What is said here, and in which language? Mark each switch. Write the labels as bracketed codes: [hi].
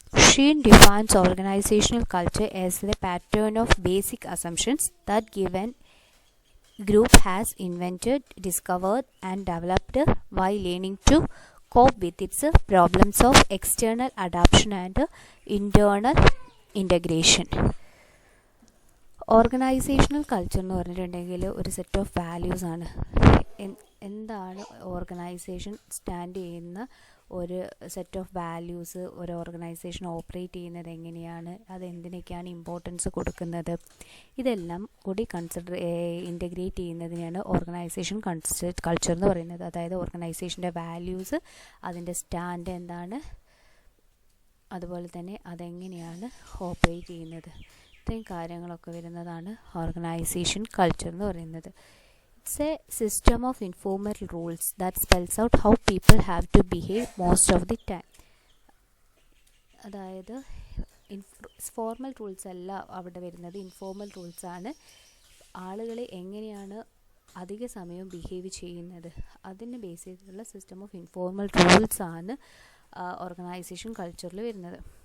[en] Sheen defines organizational culture as the pattern of basic assumptions that give an group has invented, discovered and developed while learning to cope with its problems of external adaptation and internal integration. [ml] Organisational culture എന്ന് പറഞ്ഞിട്ടുണ്ടെങ്കിൽ ഒരു set of values ആണ്. എന്താണ് organisation stand ചെയ്യുന്ന ഒരു set of values, ഒരു organisation operate ചെയ്യുന്നത് എങ്ങനെയാണ്, അതെന്തിനൊക്കെയാണ് ഇമ്പോർട്ടൻസ് കൊടുക്കുന്നത്, ഇതെല്ലാം കൂടി ഇൻ്റഗ്രേറ്റ് ചെയ്യുന്നതിനാണ് ഓർഗനൈസേഷൻ കൾച്ചർ എന്ന് പറയുന്നത്. അതായത് ഓർഗനൈസേഷൻ്റെ വാല്യൂസ്, അതിൻ്റെ സ്റ്റാൻഡ് എന്താണ്, അതുപോലെ തന്നെ അതെങ്ങനെയാണ് ഓപ്പറേറ്റ് ചെയ്യുന്നത്, ഇത്രയും കാര്യങ്ങളൊക്കെ വരുന്നതാണ് ഓർഗനൈസേഷൻ കൾച്ചർ എന്ന് പറയുന്നത്. [en] It's a system of informal rules that spells out how people have to behave most of the time. [ml] അതായത് ഫോർമൽ റൂൾസ് അല്ല അവിടെ വരുന്നത്, ഇൻഫോർമൽ റൂൾസ് ആണ്. ആളുകൾ എങ്ങനെയാണ് അധിക സമയം ബിഹേവ് ചെയ്യുന്നത് അതിനെ ബേസ് ചെയ്തിട്ടുള്ള സിസ്റ്റം ഓഫ് ഇൻഫോർമൽ റൂൾസ് ആണ് ഓർഗനൈസേഷൻ കൾച്ചറിൽ വരുന്നത്.